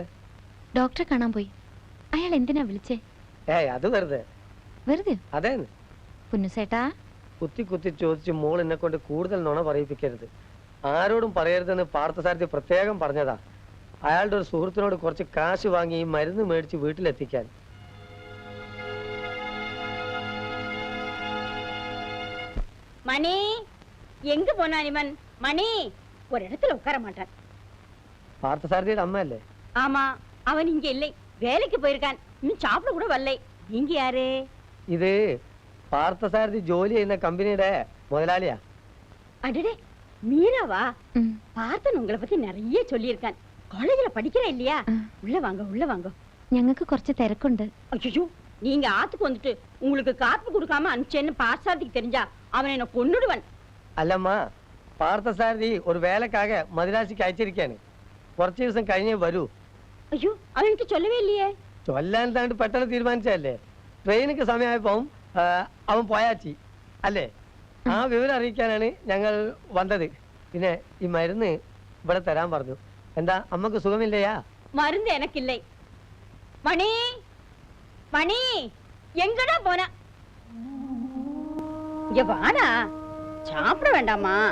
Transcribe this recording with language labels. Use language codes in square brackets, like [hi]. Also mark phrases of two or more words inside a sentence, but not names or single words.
[ml] ഡോക്ടറെ കാണാൻ പോയി. അയാൾ എന്തിനാ വിളിച്ചേ? അത് വെറുതെ. വെറുതെ? അതെ. പുന്നുസേട്ടാ, കുത്തി കുത്തി ചോദിച്ച് മോൾ എന്നെ കൊണ്ട് കൂടുതൽ നുണ പറയിപ്പിക്കരുത്, ആരോടും പറയരുതെന്ന് പാർത്ഥസാരഥി പ്രത്യേകം പറഞ്ഞതാ. അയാളുടെ ഒരു സുഹൃത്തിനോട് കുറച്ച് കാശ് വാങ്ങി ഈ മരുന്ന് മേടിച്ച് വീട്ടിലെത്തിക്കാൻ. [ta] மணி எங்க போனான் இவன்? மணி ஒரு இடத்துல உட்கார மாட்டான். பார்த்தசாரதியோட அம்மா இல்ல? ஆமா, அவன் இங்க இல்லை, வேலைக்கு போயிருக்கான். இன்னும் சாப்பிட கூட வரலை. நீங்க யாரு? [ml] ഇത് പാർത്ഥസാരഥി ജോലി ചെയ്യുന്ന കമ്പനിയുടെ മുതലാളിയാ. [ta] அடடே, மீராவா? பார்த்தன் உங்களை பத்தி நிறைய சொல்லியிருக்கான். காலேஜ்ல படிக்கிற இல்லையா? உள்ள வாங்க, உள்ள வாங்க. [ml] ഞങ്ങൾക്ക് കുറച്ച് തിരക്കുണ്ട്. [ta] ஐயோ, நீங்க ஆத்துக்கு வந்துட்டு உங்களுக்கு காப்பி கொடுக்காம அனுப்பிச்சேன்னு பார்த்தசாரதிக்கு தெரிஞ்சா அவன் என்ன கொன்னுடுவன். [ml] അല്ലമ്മ, പാർത്ഥസാരഥി ഒരു വേലക്കാക മദ്രാസിക്ക് അയച്ചിരിക്കാണ്. കുറച്ച് ദിവസം കഴിഞ്ഞേ വരൂ. [ta] ஐயோ, அவன் எனக்கு சொல்லவே இல்லையே. [ml] ചൊല്ലാൻ താണ്ട് പെട്ടെന്ന് തീരുമാനിച്ചല്ലേ. ട്രെയിനിക്ക് സമയമായപ്പോ അവൻ പോയാച്ചി അല്ലേ? ആ വിവരം അറിയിക്കാനാണ് ഞങ്ങൾ വന്നത്. പിന്നെ ഈ മരുന്ന് ഇവിടെ തരാൻ പറഞ്ഞു. എന്താ അമ്മക്ക് സുഖമില്ലയാ? [ta] மருந்து எனக்கில்லே. மணி, மணி எங்கடா போன? இங்க வாடா, சாப்பிட வேண்டாமா?